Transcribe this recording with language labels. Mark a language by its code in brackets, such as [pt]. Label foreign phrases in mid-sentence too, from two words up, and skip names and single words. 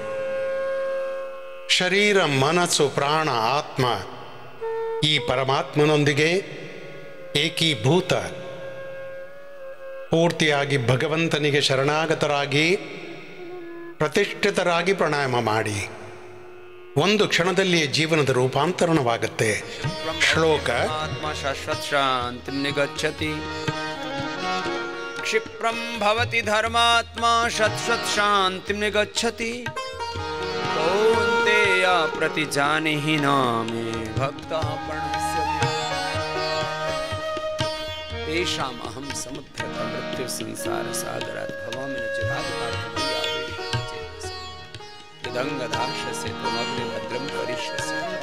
[kn] ಶರೀರ, ಮನಸ್ಸು, ಪ್ರಾಣ, ಆತ್ಮ ಈ ಪರಮಾತ್ಮನೊಂದಿಗೆ ಏಕೀಭೂತ, ಪೂರ್ತಿಯಾಗಿ ಭಗವಂತನಿಗೆ ಶರಣಾಗತರಾಗಿ ಪ್ರತಿಷ್ಠಿತರಾಗಿ ಪ್ರಾಣಾಯಾಮ ಮಾಡಿ. ಒಂದು ಕ್ಷಣದಲ್ಲಿಯೇ ಜೀವನದ ರೂಪಾಂತರಣವಾಗುತ್ತೆ. ಶ್ಲೋಕ. [sa] ಶಾಶ್ವತ್ ಶಾಂತಿಂ ನಿಗಚ್ಚತಿ ಕ್ಷಿಪ್ರಂ ಭವತಿ ಧರ್ಮಾತ್ಮ ಶಾಶ್ವತ್ ಶಾಂತಿಂ ನಿಗಚ್ಚತಿ ಕೌಂತೆಯ ಪ್ರತಿಜಾನಿಹಿ ನಾಮೇ ಭಕ್ತಃ ಪ್ರಣಶ್ಯತಿ ತೇಷಾಂ ಅಹಂ ಸಮುದ್ರತ ಮೃತ್ಯು ಸಂಸಾರ ಸಾಗರಾತ್ ಭವಾಮಿ ನ ಚಿರಾತ್ ಯದಂಗದಾಶಸ್ಯ ತ್ವಮಗ್ನಿ ಭದ್ರಂ ಕರಿಷ್ಯಸಿ.